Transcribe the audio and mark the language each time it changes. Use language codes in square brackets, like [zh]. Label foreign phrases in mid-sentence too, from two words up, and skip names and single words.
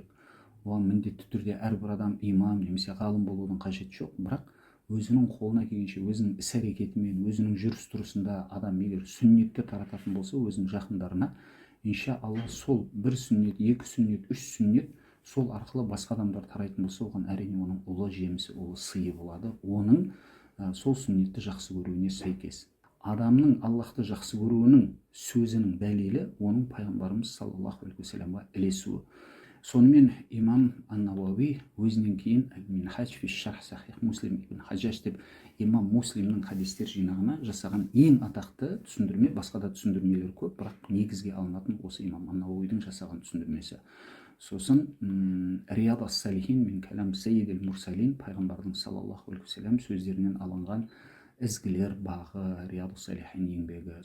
[kk] Оған міндетті түрде әрбір адам имам немесе ғалым болудың қажеті жоқ, бірақ өзінің қолына келгенше, өзінің іс-әрекетімен, өзінің жүріс-тұрысында адам егер сүннетті тарататын болса, өзінің жақындарына, иншалла сол бір сүннет, екі сүннет, үш сүннет сол арқылы басқа адамдар тарайтын болса, оған әрине оның ұлы жемісі, ұлы сыйы болады. Оның сол сүннетті жақсы көруіне сәйкес. Адамның Аллахты жақсы көруінің сөзінің дәлелі оның пайғамбарымыз [ar] صلى الله عليه وسلم [kk] ілесуі. Сонымен имам ан-Науауи өзінен кейін Минхаж фи шарх сахих Муслим ибн Хаджаж деп имам Муслимнің хадистер жинағына жасаған ең атақты түсіндірме, басқа да түсіндірмелер көп, бірақ негізге алынатын осы имам ан-Науауидің жасаған түсіндірмесі. Сосын Рияд ас-Салихин мен кәлам Саййид мурсалин, пайғамбардың [ar] صلى الله عليه وسلم [kk] сөздерінен алынған ізгілер бағы, Рияд ас-Салихин еңбегі.